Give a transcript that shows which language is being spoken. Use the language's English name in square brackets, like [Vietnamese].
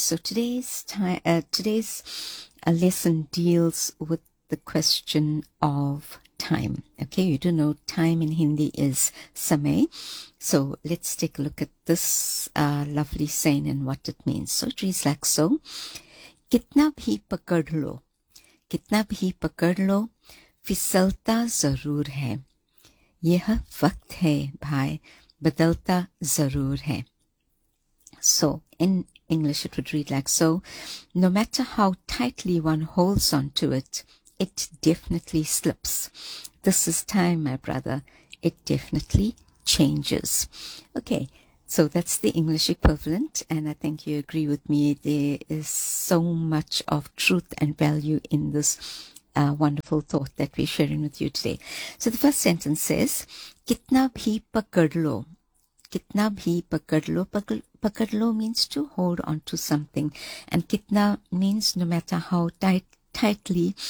[English] So today's lesson deals with the question of time. Okay, you do know time in Hindi is samay. So let's take a look at this lovely saying and what it means. So it reads like so. [Hindi] कितना भी पकड़ लो फिसलता जरूर है, यह वक्त है भाई बदलता जरूर है। [English] So in English it would read like so, no matter how tightly one holds on to it, it definitely slips. This is time my brother, it definitely changes. Okay, so that's the English equivalent, and I think you agree with me. There is so much of truth and value in this wonderful thought that we're sharing with you today. So the first sentence says, [Hindi] "Kitna bhi pakad lo." Kitna bhi pakad lo. [English] Pakad lo means to hold on to something, and kitna means no matter how tightly.